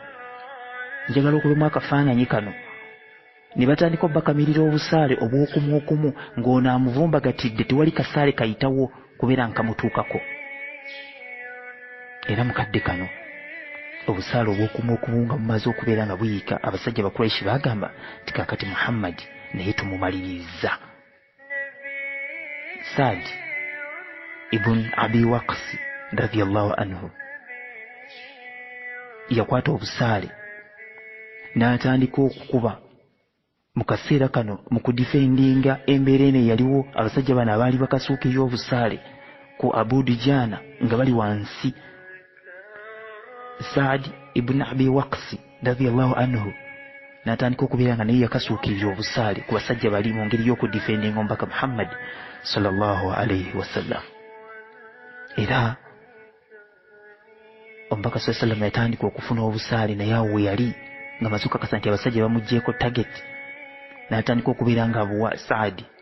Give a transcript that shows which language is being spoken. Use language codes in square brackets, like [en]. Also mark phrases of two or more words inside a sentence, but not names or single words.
[lg] Njagala okubemu akafaananyi kano. Ne batandika obbakamirira obusaale obw'okumu ng'ono amuvumbagatidde, tewali kasaale kayitawo kubeera nkamutuukako. Era mukadde kano obusaale obw'okumu nga bumaze okubeera nga buyika, abasajja Abakuraishi bagamba nti kakati Muhammad naye tumumaliriza. Saad ibn Abi Waqas [ar] رضي الله عنه [lg] yakwata obusaale n'atandika okukuba. Mu kaseera kano mu kudifendinga embeera eno yaliwo abasajja bano abaali bakasuukirira obusaale ku Abu Dujana nga bali wansi. Saad ibn Abi Waqas [ar] رضي الله عنه [lg] n'atandika okubeera nga naye yakasuukirira obusaale ku basajja bali mu ngeri y'okudifendinga omubaka Muhammad [ar] صلى الله عليه وسلم. [lg] Era omubaka [ar] صلى الله عليه وسلم [lg] yatandika okufuna obusaale naye awo we yali nga maze okukakasa nti abasajja bamuggyeko target, n'atandika okubeera nga abuwa Saad